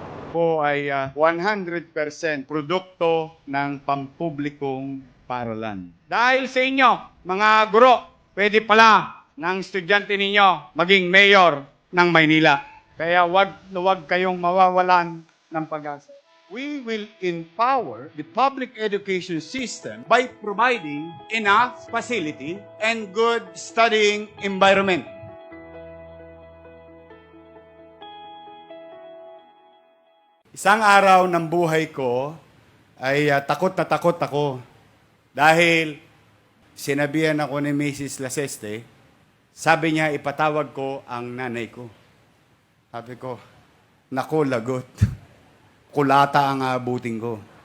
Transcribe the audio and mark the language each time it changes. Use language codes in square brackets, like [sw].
[tl] Po ay 100% produkto ng pampublikong paralan. Dahil sa inyo, mga guro, pwede pala ng estudyante ninyo maging mayor ng Maynila. Kaya wag kayong mawawalan ng pag-asa. [en] We will empower the public education system by providing enough facility and good studying environment. [tl] Isang araw ng buhay ko ay takot na takot ako dahil sinabihan ako ni Mrs. Laseste, sabi niya ipatawag ko ang nanay ko. Sabi ko, naku lagot, kulata ang abutin ko.